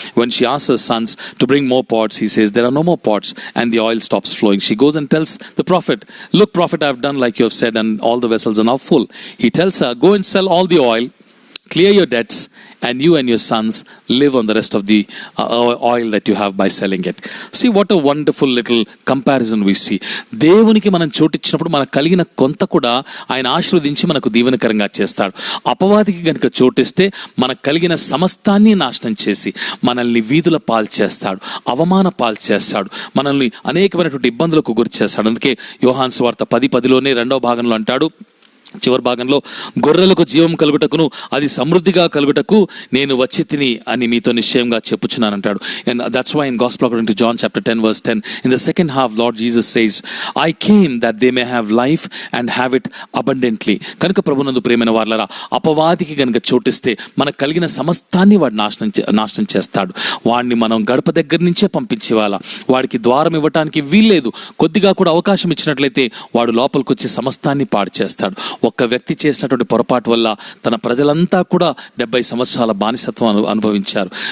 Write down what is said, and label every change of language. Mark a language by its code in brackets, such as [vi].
[en] When she asks her sons to bring more pots, he says, there are no more pots, and the oil stops flowing. She goes and tells the prophet, look, prophet, I have done like you have said, and all the vessels are now full. He tells her, go and sell all the oil, clear your debts, and you and your sons live on the rest of the oil that you have by selling it. See what a wonderful little comparison we see. [te] దేవునికి మనం చోటిచ్చినప్పుడు మనకు కలిగిన కొంత కూడా ఆయన ఆశీర్వదించి మనకు దీవెనకరంగా చేస్తాడు. అపవాదికి గనుక చోటిస్తే మనకు కలిగిన సమస్తాన్ని నాశనం చేసి మనల్ని వీధుల పాలు చేస్తాడు, అవమాన పాలు చేస్తాడు, మనల్ని అనేకమైనటువంటి ఇబ్బందులకు గురి చేస్తాడు. అందుకే యోహాను సువార్త 10:10లోనే 2వ భాగంలో అంటాడు, చివరి భాగంలో, గొర్రెలకు జీవం కలుగుటకును అది సమృద్ధిగా కలుగుటకు నేను వచ్చి తిని అని మీతో నిశ్చయంగా చెప్పుచున్నాను అంటాడు. [en] And that's why in Gospel according to John chapter 10 verse 10, in the second half Lord Jesus says, I came that they may have life and have it abundantly. [te] కనుక ప్రభునందు ప్రియమైన వారలారా, అపవాదికి కనుక చోటిస్తే మనకు కలిగిన సమస్తాన్ని వాడు నాశనం చేస్తాడు. వాడిని మనం గడప దగ్గర నుంచే పంపించేవాళ్ళ, వాడికి ద్వారం ఇవ్వటానికి వీల్లేదు. కొద్దిగా కూడా అవకాశం ఇచ్చినట్లయితే వాడు లోపలికి వచ్చి సమస్తాన్ని పాడు చేస్తాడు. ఒక్క వ్యక్తి చేసినటువంటి పొరపాటు వల్ల తన ప్రజలంతా కూడా 70 సంవత్సరాల బానిసత్వం అనుభవించారు.